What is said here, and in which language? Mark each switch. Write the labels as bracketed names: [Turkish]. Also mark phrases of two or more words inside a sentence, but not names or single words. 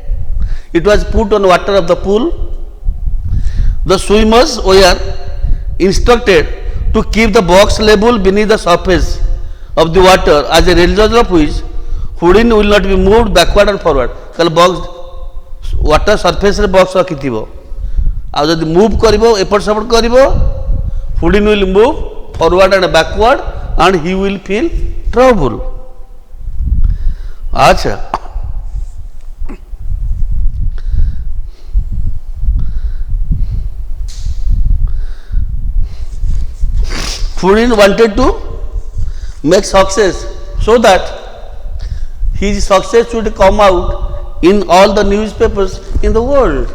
[English] It was put on water of the pool. The swimmers were instructed to keep the box level beneath the surface of the water, as a result of which Houdin will not be moved backward and forward. Kale box water surface re box rakithibo. [Odia] ଆଉ ଯଦି move କରିବ ଏପଟ ସେପଟ କରିବ, [English] Houdin will move forward and backward and he will feel trouble. अच्छा. Houdin wanted to make success so that his success should come out in all the newspapers in the world.